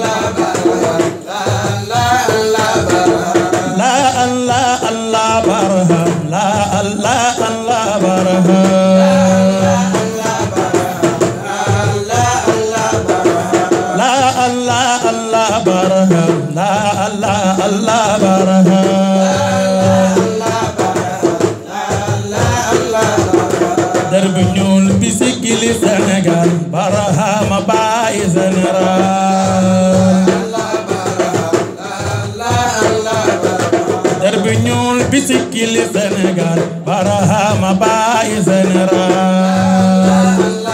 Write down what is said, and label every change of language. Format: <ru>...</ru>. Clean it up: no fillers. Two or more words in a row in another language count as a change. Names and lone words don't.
<ar>لا الله الله برهان لا الله الله برهان لا الله الله برهان لا الله الله برهان</ar> <wo>درب ñuul bi sigili Sénégal barahama baay général derb ñuul bi sigili Sénégal barahama baay général</wo>